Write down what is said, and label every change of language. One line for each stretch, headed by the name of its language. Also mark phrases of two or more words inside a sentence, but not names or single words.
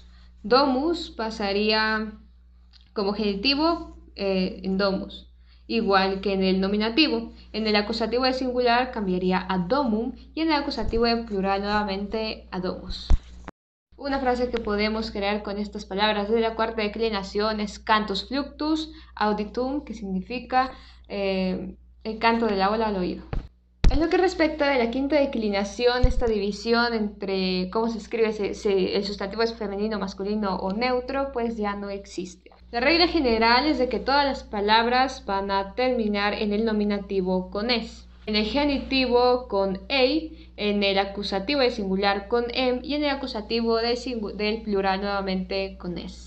Spanish: Domus pasaría como genitivo en domus, igual que en el nominativo. En el acusativo de singular cambiaría a domum y en el acusativo de plural nuevamente a domus. Una frase que podemos crear con estas palabras de la cuarta declinación es
Latin: cantus fluctus auditum,
Spanish: que significa el canto de la ola al oído. En lo que respecta de la quinta declinación, esta división entre cómo se escribe si el sustantivo es femenino, masculino o neutro, pues ya no existe. La regla general es de que todas las palabras van a terminar en el nominativo con es, en el genitivo con ei, en el acusativo de singular con em y en el acusativo del plural nuevamente con es.